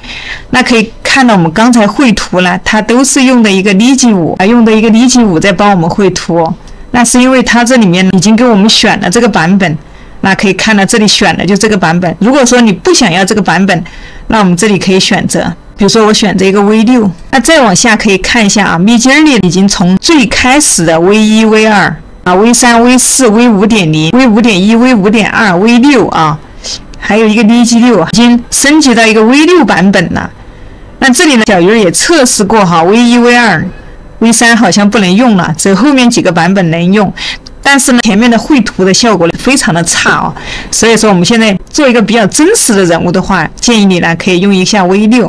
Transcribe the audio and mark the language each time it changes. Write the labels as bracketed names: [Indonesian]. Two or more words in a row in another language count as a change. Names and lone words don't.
[Chinese] 那可以看到我们刚才绘图呢，它都是用的一个Ligi5啊，用的一个Ligi5在帮我们绘图。那是因为它这里面已经给我们选了这个版本，那可以看到这里选的就这个版本。如果说你不想要这个版本，那我们这里可以选择，比如说我选择一个 V6。那再往下可以看一下啊 ，Midjourney 已经从最开始的 V1、V2 啊、V3、V4、V5.0、V5.1、V5.2、V6 啊，还有一个 Ligi6 已经升级到一个 V6 版本了。那这里呢，小鱼也测试过哈 ，V1、V2。V3 好像不能用了，只有后面几个版本能用，但是呢，前面的绘图的效果非常的差啊，所以说我们现在做一个比较真实的人物的话，建议你呢可以用一下 V6。